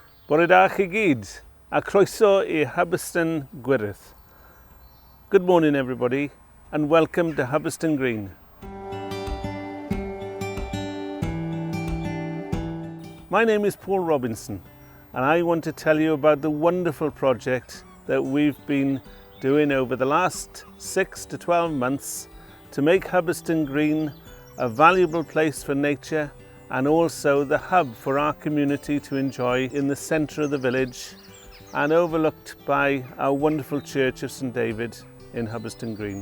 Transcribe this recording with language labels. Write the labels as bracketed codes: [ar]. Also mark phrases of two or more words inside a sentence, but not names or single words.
[cy] Bore da chi gyd, a croeso I Hubberston Gwyrdd. [en] Good morning everybody and welcome to Hubberston Green. My name is Paul Robinson and I want to tell you about the wonderful project that we've been doing over the last 6 to 12 months to make Hubberston Green a valuable place for nature and also the hub for our community to enjoy in the centre of the village and overlooked by our wonderful Church of St David in Hubberston Green.